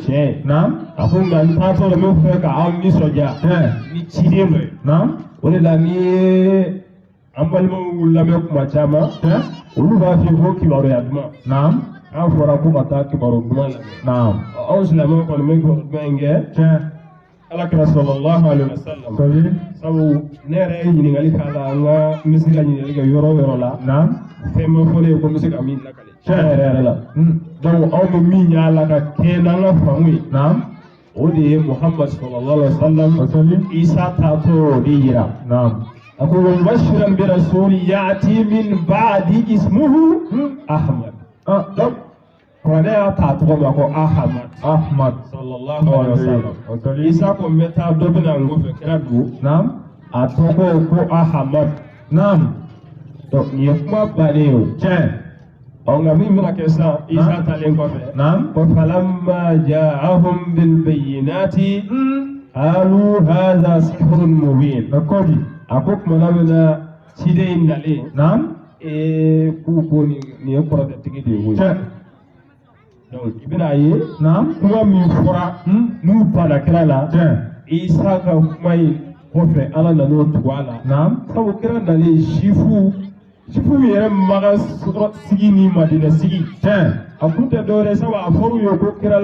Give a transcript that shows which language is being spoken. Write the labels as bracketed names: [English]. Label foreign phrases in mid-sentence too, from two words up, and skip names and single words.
[Bambara] tiɲɛ ye a ko nka n taatɔ la n bɛ fɛ ka aw nisɔndiya ni ciden dɔ ye o de la n'i ye an balimaw lamɛn kuma caman olu b'a f'i ye ko kibaruya duman an fɔra ko ka taa kibaru duman lamɛn anw silamɛw kɔni bɛ kibaru duman in kɛ Alakira [Arabic] sallallahu alaihi wasallam [Bambara] sabu ne yɛrɛ ye ɲininkali k'a la an ka n bɛ se ka ɲininkali kɛ yɔrɔ o yɔrɔ la fɛn ma fɔ ne ye ko n bɛ se ka min lakale tiɲɛ yɛrɛ yɛrɛ la donc anw bɛ min ɲa la ka kɛ n'an ka faamu ye o de ye Muhammad [Arabic] sallallahu alaihi wasallam [Bambara] Isa taatɔ o de yira a ko [Arabic] wa mubashiran bi rasulin ya'ti min ba'di ismuhu Ahmad [Bambara] donc kuranɛ y'a ta tɔgɔ ma ko Ahmad [Arabic] sallallahu alaihi wasallam [Bambara] Isa ko n bɛ taa dɔ bɛ na n kɔfɛ kira don a tɔgɔ ko Ahmad donc nin ye kuma bannen ye o tiɲɛ nka min bɛna kɛ sisan Isa talen kɔfɛ ko [Arabic] falamma ja'ahum bil bayyinati qalu hadha sihrun mubin [Bambara] a ko tumana min na ciden in nalen k'u ko nin ye kɔrɔtɛtigi de ye o ye donc i bɛna ye kuma min fɔra n'u banna kira la Isa ka kuma in kɔfɛ Ala nan'o tugu a la sabu kira nalen sifu yɛrɛ maga sigi ni Madina sigi a kun tɛ dɔwɛrɛ sabu a fɔr'u ye ko kira